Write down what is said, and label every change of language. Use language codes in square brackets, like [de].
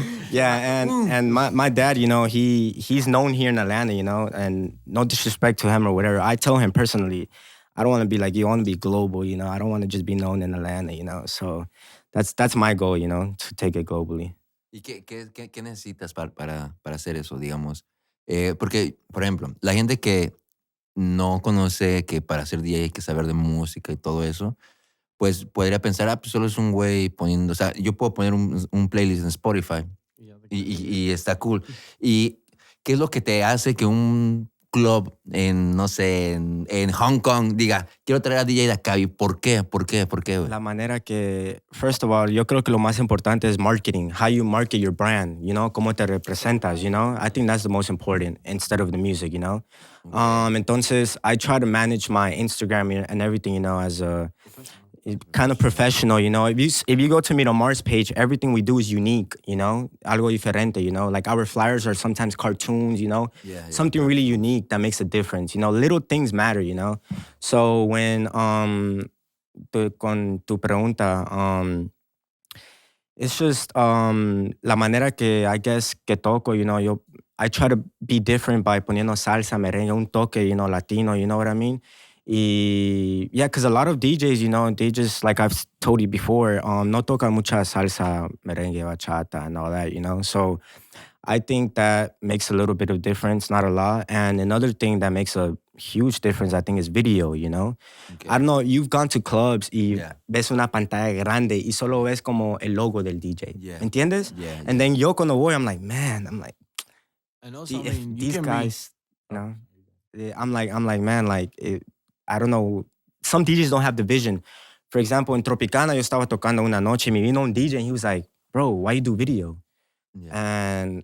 [en] Yeah, and my dad, you know, he's known here in Atlanta, you know, and no disrespect to him or whatever. I tell him personally, I don't want to be like you. I want to be global, you know. I don't want to just be known in Atlanta, you know. So that's my goal, you know, to take it globally. [es] ¿Y qué necesitas para hacer eso, digamos? Porque, por ejemplo, la gente que no conoce que para ser DJ hay que saber de música y todo eso, pues podría pensar, pues solo es un güey poniendo, o sea, yo puedo poner un playlist en Spotify y está cool. ¿Y qué es lo que te hace que un club en, no sé, en Hong Kong diga, quiero traer a DJ de acá? ¿Y por qué? ¿Por qué? ¿Por qué, güey? La manera que, [en] first of all, [es] yo creo que lo más importante es marketing. [en] How you market your brand, you know, [es] cómo te representas, [en] you know. I think that's the most important instead of the music, you know. Entonces, I try to manage my Instagram and everything, you know, as a kind of professional, you know. If you go to Meet on Mars page, everything we do is unique, you know, [es] algo diferente, [en] you know. Like our flyers are sometimes cartoons, you know, something really unique that makes a difference, you know. Little things matter, you know. So when [es] con tu pregunta, [en] it's just [es] la manera que [en] I guess [es] que toco, [en] you know. I try to be different by [es] poniendo salsa, merengue, un toque, [en] you know, Latino, you know what I mean? Yeah, because a lot of DJs, you know, they just, like I've told you before, [es] no tocan mucha salsa, merengue, bachata, [en] and all that, you know. So I think that makes a little bit of difference, not a lot. And another thing that makes a huge difference, I think, is video, you know. Okay. I don't know, you've gone to clubs y Yeah. [es] ves una pantalla grande y solo ves como el logo del DJ. [en] Yeah. [es] ¿Entiendes? [en] Yeah, And then [es] yo cuando voy, [en] I'm like, And also, I if mean, you these can guys, you know, I'm like, man, like, I don't know. Some DJs don't have the vision. For example, in Tropicana, [es] yo estaba tocando una noche, me vino un [en] DJ and he was like, bro, why you do video? Yeah.